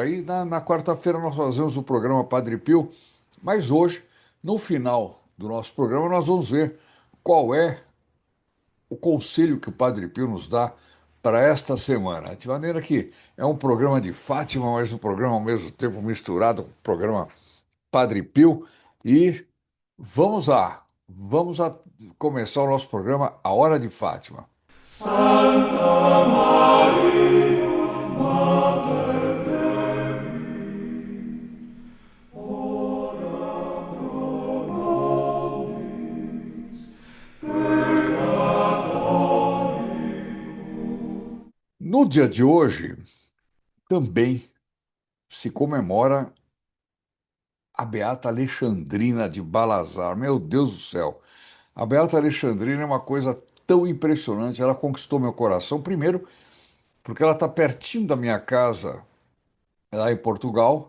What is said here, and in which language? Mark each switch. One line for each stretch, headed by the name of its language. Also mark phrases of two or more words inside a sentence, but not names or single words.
Portuguese: Aí na quarta-feira nós fazemos o programa Padre Pio, mas hoje, no final do nosso programa, nós vamos ver qual é o conselho que o Padre Pio nos dá para esta semana. De maneira que é um programa de Fátima, mas um programa ao mesmo tempo misturado com o programa Padre Pio. E vamos a começar o nosso programa A Hora de Fátima.
Latin: Santa Maria, Mater Dei, ora pro nobis peccatoribus.
Portuguese: No dia de hoje, também se comemora a Beata Alexandrina de Balazar. Meu Deus do céu! A Beata Alexandrina é uma coisa tão impressionante. Ela conquistou meu coração, primeiro, porque ela está pertinho da minha casa, lá em Portugal.